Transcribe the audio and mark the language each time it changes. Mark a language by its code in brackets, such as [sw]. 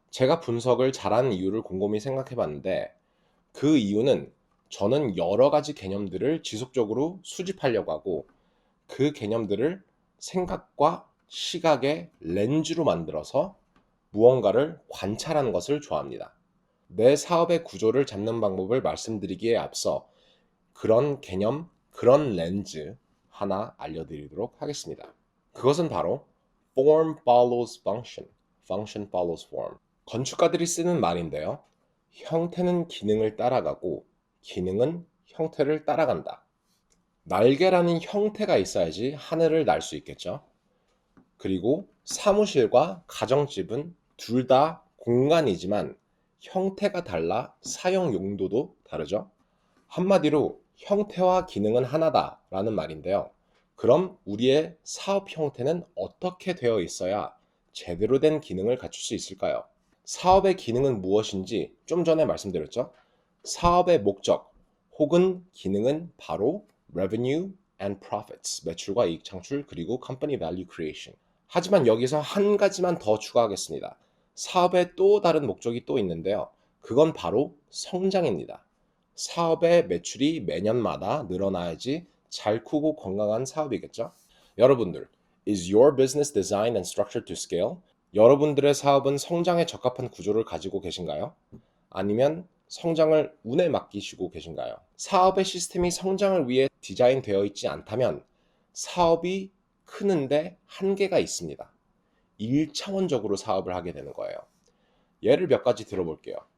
[ko] 제가 분석을 잘하는 이유를 곰곰이 생각해 봤는데 그 이유는 저는 여러 가지 개념들을 지속적으로 수집하려고 하고 그 개념들을 생각과 시각의 렌즈로 만들어서 무언가를 관찰하는 것을 좋아합니다. 내 사업의 구조를 잡는 방법을 말씀드리기에 앞서 그런 개념, 그런 렌즈 하나 알려드리도록 하겠습니다. 그것은 바로 [en] form follows function, function follows form. [ko] 건축가들이 쓰는 말인데요. 형태는 기능을 따라가고 기능은 형태를 따라간다. 날개라는 형태가 있어야지 하늘을 날 수 있겠죠. 그리고 사무실과 가정집은 둘 다 공간이지만 형태가 달라 사용 용도도 다르죠. 한마디로 형태와 기능은 하나다라는 말인데요. 그럼 우리의 사업 형태는 어떻게 되어 있어야 제대로 된 기능을 갖출 수 있을까요? 사업의 기능은 무엇인지 좀 전에 말씀드렸죠. 사업의 목적 혹은 기능은 바로 [en] revenue and profits, [ko] 매출과 이익 창출, 그리고 [en] company value creation. [ko] 하지만 여기서 한 가지만 더 추가하겠습니다. 사업의 또 다른 목적이 또 있는데요. 그건 바로 성장입니다. 사업의 매출이 매년마다 늘어나야지 잘 크고 건강한 사업이겠죠? 여러분들, [en] is your business designed and structured to scale? [ko] 여러분들의 사업은 성장에 적합한 구조를 가지고 계신가요? 아니면 성장을 운에 맡기시고 계신가요? 사업의 시스템이 성장을 위해 디자인되어 있지 않다면 사업이 크는데 한계가 있습니다. 1차원적으로 사업을 하게 되는 거예요. 예를 몇 가지 들어볼게요.